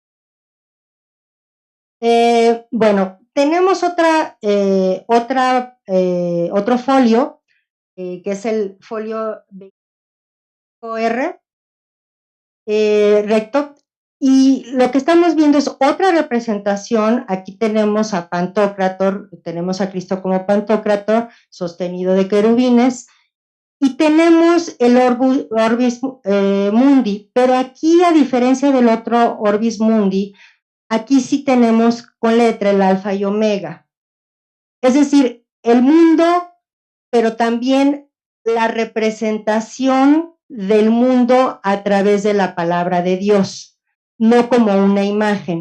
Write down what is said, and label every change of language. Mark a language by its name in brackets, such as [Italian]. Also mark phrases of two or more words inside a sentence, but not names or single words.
[Spanish] Bueno, tenemos otro folio, que es el folio R, recto, y lo que estamos viendo es otra representación. Aquí tenemos a Pantocrator, tenemos a Cristo como Pantocrator, sostenido de querubines, y tenemos el [Latin] orbis mundi, [Spanish] pero aquí, a diferencia del otro [Latin] orbis mundi, [Spanish] aquí sí tenemos con letra el alfa y omega. Es decir, el mundo, pero también la representación del mundo a través de la palabra de Dios, no como una imagen.